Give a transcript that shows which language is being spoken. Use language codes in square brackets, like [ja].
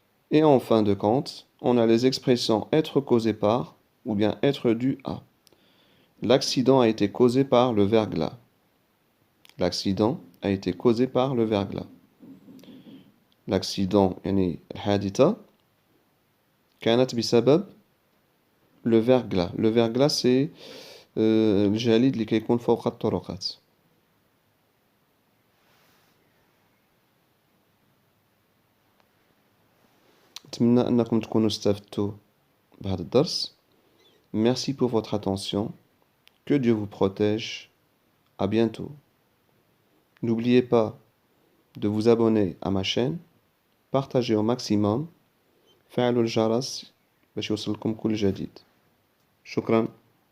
[fr] Et en fin de compte, on a les expressions être causé par ou bien être dû à. L'accident a été causé par le verglas. L'accident a été causé par le verglas. [ar] L'accident يعني الحادثة كانت بسبب le verglas. [fr] Le verglas c'est [ar] الجليد اللي كيكون فوق الطرقات. أتمنى أنكم تكونوا استفدتوا بهذا الدرس. [fr] Merci pour votre attention. Que Dieu vous protège. À bientôt. N'oubliez pas de vous abonner à ma chaîne. Partagez au maximum. [ar] فعلوا الجرس باش يوصلكم كل جديد. شكرا.